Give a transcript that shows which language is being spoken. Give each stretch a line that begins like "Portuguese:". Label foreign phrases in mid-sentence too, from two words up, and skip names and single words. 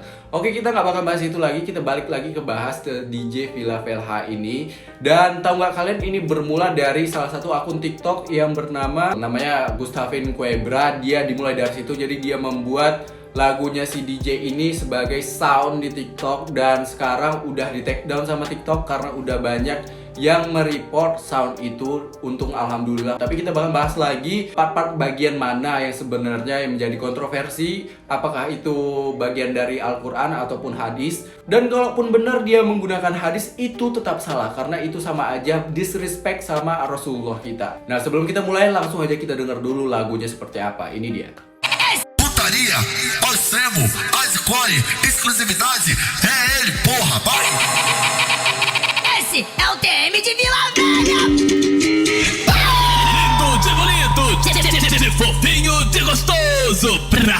Indonesian: Oke, kita nggak bakal bahas itu lagi, kita balik lagi ke bahas ke DJ Villa Velha ini. Dan tahu nggak kalian, ini bermula dari salah satu akun TikTok yang namanya Gustavin Quebra. Dia dimulai dari situ, jadi dia membuat lagunya si DJ ini sebagai sound di TikTok dan sekarang udah di
English: take down
Indonesian: sama TikTok karena udah banyak yang mereport sound itu. Untung alhamdulillah. Tapi kita bakal bahas lagi part-part bagian mana yang sebenarnya yang menjadi kontroversi, apakah itu bagian dari Al-Quran ataupun hadis. Dan kalaupun benar dia menggunakan hadis, itu tetap salah karena itu sama aja disrespect sama Rasulullah kita. Nah, sebelum kita mulai langsung aja kita dengar dulu lagunya seperti apa. Ini dia.
Portuguese: Putaria, ao extremo, as icone, exclusividade, é ele, porra, vai! Esse é o TM de Vila Velha! Lindo de bonito, de fofinho, de gostoso, pra